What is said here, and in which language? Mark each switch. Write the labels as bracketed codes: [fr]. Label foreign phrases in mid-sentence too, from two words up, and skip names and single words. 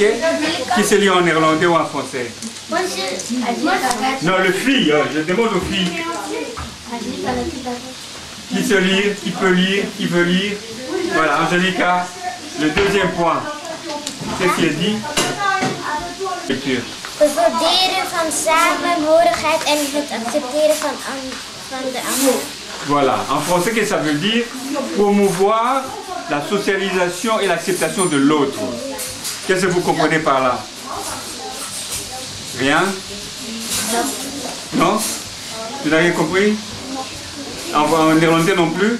[fr] Qui sait lire en néerlandais ou en français? Non, les filles, je demande aux filles. Qui sait lire, qui peut lire, qui veut lire? Voilà, Angelica, le deuxième point. Qu'est-ce qu'il dit? Lecture. [nl] Het waarderen van samenhorigheid en het accepteren van de ander. [fr] Voilà, en français, qu'est-ce que ça veut dire? Promouvoir la socialisation et l'acceptation de l'autre. Qu'est-ce que vous comprenez par là? Rien? Non? Tu n'as rien compris? En néerlandais non plus?